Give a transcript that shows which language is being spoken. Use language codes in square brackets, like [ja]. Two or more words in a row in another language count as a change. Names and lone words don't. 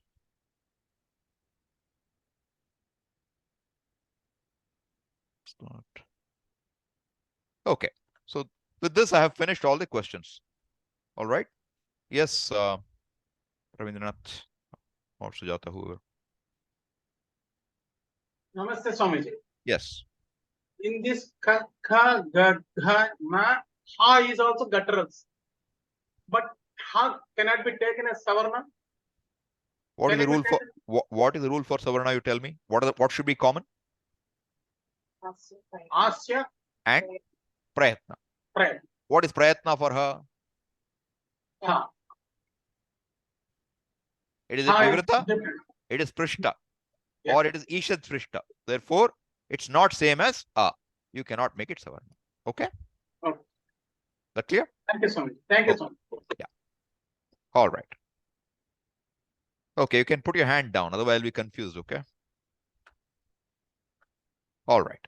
[en] Okay. So with this, I have finished all the questions. All right. Yes, Ravindranath or Sujata, whoever. Namaste, Swamiji. Yes. In this ka, ga, gha, ma, ha is also gutturals. But ha cannot be taken as savarna. What is the rule for what is the rule for savarna? You tell me. What should be common? Asya and prayatna. What is prayatna for her? Ha. It is vivrita. It is prishta. Yes. Or it is ishad prishta. Therefore, it's not same as a. You cannot make it savarna. Okay? Okay. That clear? Thank you so much. Thank you so much. Yeah. All right. Okay, you can put your hand down. Otherwise, I'll be confused. Okay? All right.